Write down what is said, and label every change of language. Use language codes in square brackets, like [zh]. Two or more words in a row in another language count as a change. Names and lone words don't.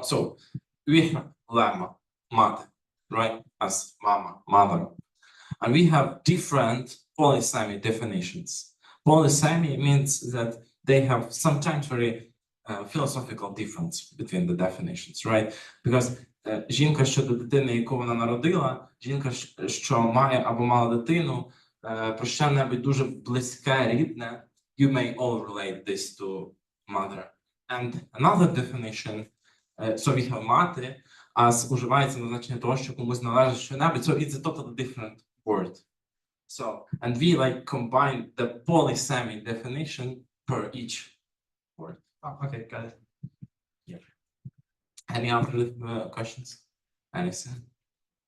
[en] So we have lemma, mate, right, as mama, mother, and we have different polysemy definitions. Polysemy means that they have sometimes very philosophical difference between the definitions, right? [uk] Because жінка щодо дитини, яку вона народила, жінка, що має або мала дитину, про що-небудь дуже близьке, рідне, [en] you may all relate this to mother. And another definition, so we have мати, as [uk] уживається на значення того, що комусь належить що-небудь, [en] so it's a totally different word. So, and we like combine the polysemy definition per each word. Oh, okay, got it. Yeah. Any other questions? Anything?